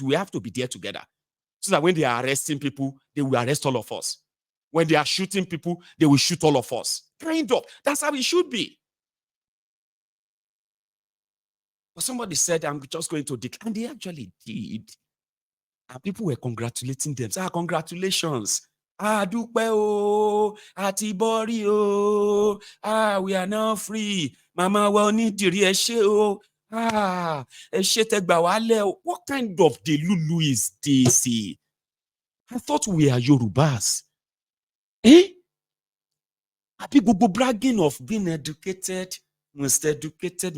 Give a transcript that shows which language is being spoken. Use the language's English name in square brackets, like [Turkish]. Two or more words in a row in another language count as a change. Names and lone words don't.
[English] We have to be there together. So that when they are arresting people, they will arrest all of us. When they are shooting people, they will shoot all of us. Kind of. That's how it should be. But somebody said, I'm just going to declare. And they actually did. And people were congratulating them. So, congratulations. [Yoruba] Dupe o, Atibori o. [English] We are now free. [Yoruba] Mama wa Onitiri eshe o. Eshe tegba wale o. [English] What kind of delulu is this? I thought we are Yorubas. Happy Google bragging of being educated, most educated.